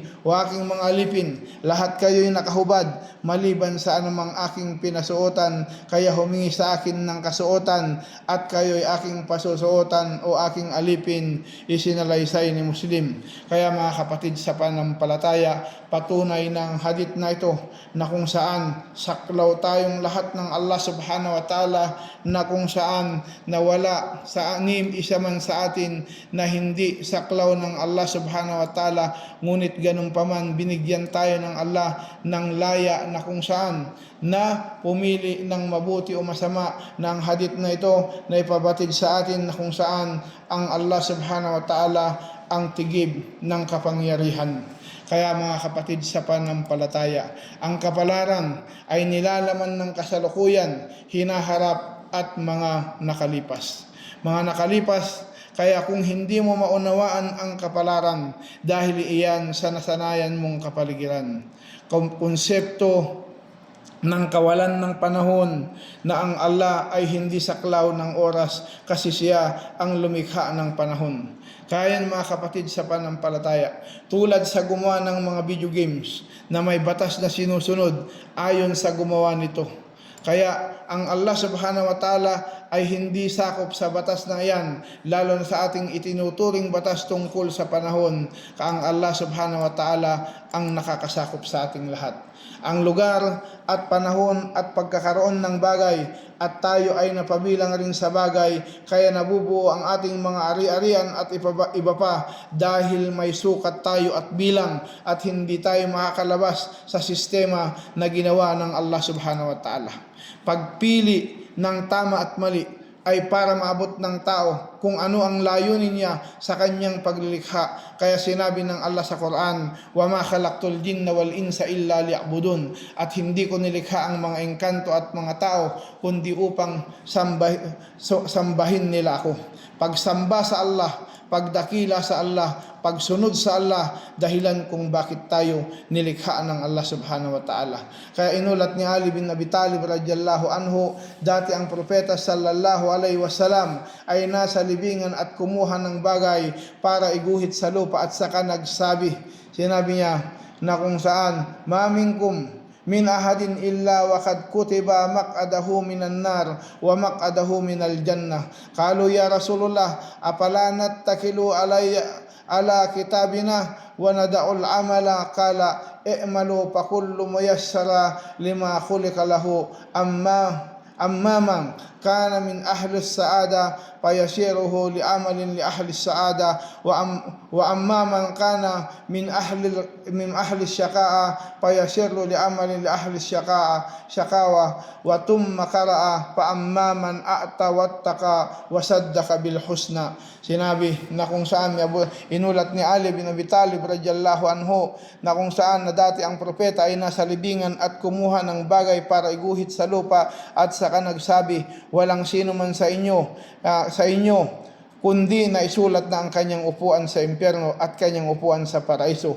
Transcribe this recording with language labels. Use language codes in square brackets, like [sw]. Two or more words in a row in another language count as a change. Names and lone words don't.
[tl] O aking mga alipin, lahat kayo'y nakahubad maliban sa anumang aking pinasuotan, kaya humingi sa akin ng kasuotan at kayo'y aking pasusuotan. O aking alipin, isinalaysay ni Muslim. Kaya mga kapatid sa pananampalataya, patunay ng hadith na ito na kung saan saklaw tayong lahat ng [ar] الله سبحانه وتعالى, [tl] na kung saan nawala sa isa man sa atin na hindi saklaw ng [ar] الله سبحانه وتعالى, [tl] ngunit ganun pa man binigyan tayo ng Allah ng laya na kung saan na pumili ng mabuti o masama na ang hadith na ito na ipabatid sa atin na kung saan ang [ar] الله سبحانه وتعالى [tl] ang tigib ng kapangyarihan. Kaya mga kapatid sa pananampalataya, ang kapalaran ay nilalaman ng kasalukuyan, hinaharap at mga nakalipas. Mga nakalipas, kaya kung hindi mo maunawaan ang kapalaran dahil iyan sa nasanayan mong kapaligiran, konsepto ng kawalan ng panahon na ang Allah ay hindi saklaw ng oras kasi siya ang lumikha ng panahon. Kaya mga kapatid sa pananampalataya, tulad sa gumawa ng mga video games na may batas na sinusunod ayon sa gumawa nito. Kaya ang [ar] الله سبحانه وتعالى [tl] ay hindi sakop sa batas na yan, lalo na sa ating itinuturing batas tungkol sa panahon. Ang [ar] الله سبحانه وتعالى [tl] ang nakakasakop sa ating lahat. Ang lugar at panahon at pagkakaroon ng bagay, at tayo ay napabilang rin sa bagay, kaya nabubuo ang ating mga ari-arian at iba pa dahil may sukat tayo at bilang, at hindi tayo makakalabas sa sistema na ginawa ng [ar] الله سبحانه وتعالى. [tl] Pagpili ng tama at mali ay para maabot ng tao kung ano ang layunin niya sa kanyang paglilikha. Kaya sinabi ng Allah sa Quran, [ar] "وما خلقت الجن والإنس إلا ليعبدون." [tl] At hindi ko nilikha ang mga engkanto at mga tao kundi upang sambahin nila ako. Pagsamba sa Allah, pagdakila sa Allah, pagsunod sa Allah, dahilan kung bakit tayo nilikha ng [ar] الله سبحانه وتعالى. [tl] Kaya inulat ni Ali bin Abi Talib [ar] رضي الله عنه, [tl] dati ang propeta [ar] صلى الله عليه وسلم [tl] ay nasa libingan at kumuha ng bagay para iguhit sa lupa at saka nagsabi, sinabi niya na kung saan, [ar] "ما منكم من أحد إلا وقد كتب مقعده من النار ومقعده من الجنة." قالوا يا رسول الله، أفلا نتكل على كتابنا وندع العمل? قال اعملوا فكل ميسر لما خلق له، أما من كان من أهل السعادة فييسره لعمل لأهل السعادة وأما من كان من أهل الشقاء فييسر لعمل لأهل الشقاوة وثم قرأ فأما من أعطى واتقى وصدق بالحسنى. [tl] Sinabi na kung saan inulat ni Ali bin Abi Talib [ar] رضي الله عنه [tl] na kung saan na dati ang propeta ay nasa libingan at kumuha ng bagay para iguhit sa lupa at saka nagsabi, walang sino man sa inyo kundi na isulat na ang kanyang upuan sa impyerno at kanyang upuan sa paraiso.